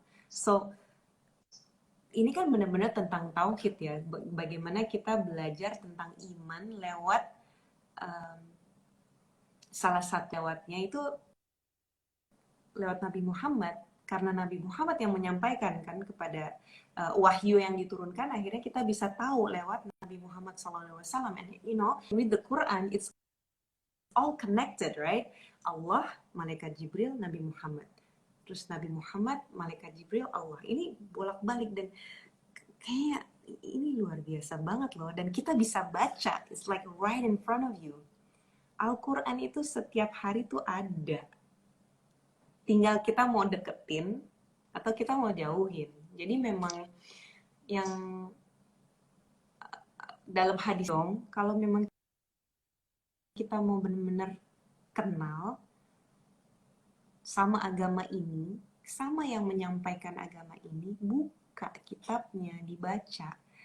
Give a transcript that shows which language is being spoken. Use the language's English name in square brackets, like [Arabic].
[Indonesian] So ini kan benar-benar tentang tauhid ya, bagaimana kita belajar tentang iman lewat salah satu lewatnya itu lewat Nabi Muhammad, karena Nabi Muhammad yang menyampaikan kan kepada wahyu yang diturunkan, akhirnya kita bisa tahu lewat Nabi Muhammad SAW. [English] And you know, with the Quran, it's all connected, right? [Indonesian] Allah, malaikat Jibril, Nabi Muhammad. Terus Nabi Muhammad, malaikat Jibril, Allah. Ini bolak-balik dan kayak ini luar biasa banget loh. Dan kita bisa baca, [English] it's like right in front of you. [Indonesian] Al-Quran itu setiap hari tuh ada. Tinggal kita mau deketin atau kita mau jauhin. Jadi memang yang dalam hadis dong, kalau memang kita mau benar-benar kenal sama agama ini, sama yang menyampaikan agama ini, buka kitabnya, dibaca.